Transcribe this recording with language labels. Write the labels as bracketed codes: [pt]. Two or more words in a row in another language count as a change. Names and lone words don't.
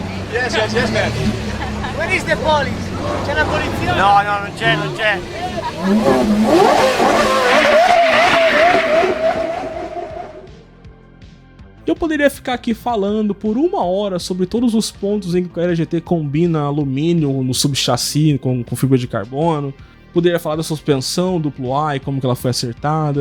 [en] Yes, man. Where is the police? [it] C'è la polizia? No, non c'è. [pt] Eu poderia ficar aqui falando por 1 hora sobre todos os pontos em que o Carrera GT combina alumínio no subchassi com fibra de carbono. Poderia falar da suspensão duplo A e como que ela foi acertada.